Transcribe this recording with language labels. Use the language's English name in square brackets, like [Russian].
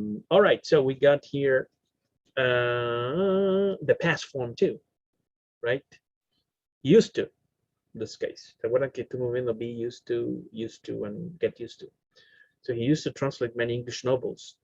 [English] All right, so we got here the past form too, right? Used to, in this case. [Spanish] ¿Se acuerdan que estuvimos viendo [English] be used to, and get used to? So he used to translate many English novels.